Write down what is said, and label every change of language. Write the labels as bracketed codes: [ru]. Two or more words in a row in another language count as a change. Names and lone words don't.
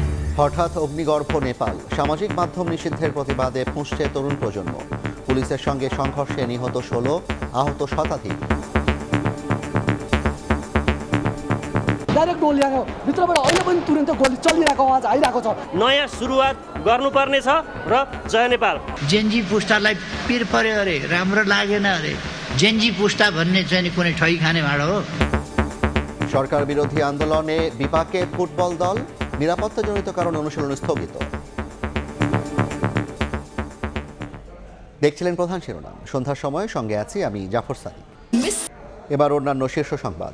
[bn] হঠাৎ অগ্নিগর্ভ নেপাল, সামাজিক মাধ্যম নিষিদ্ধের প্রতিবাদে ফুঁসছে তরুণ প্রজন্ম। পুলিশের সঙ্গে সংঘর্ষে নিহত 16, আহত শতাধিক। [ne] नयाँ सुरुवात गर्नुपर्ने छ र जय नेपाल। जेनजी पुस्तालाई पिर पर्यो अरे, राम्रो लागेन अरे। जेनजी पुस्ता भन्ने चाहिँ कुनै ठगी खाने भाँडो हो। [bn] সরকার বিরোধী আন্দোলনে বিপাকে ফুটবল দল, নিরাপত্তাজনিত কারণে অনুশীলন স্থগিত। দেখছিলেন প্রধান শিরোনাম। সন্ধ্যার সময় সঙ্গে আছি আমি জাফর সাদিক। এবার অন্যান্য শীর্ষ সংবাদ।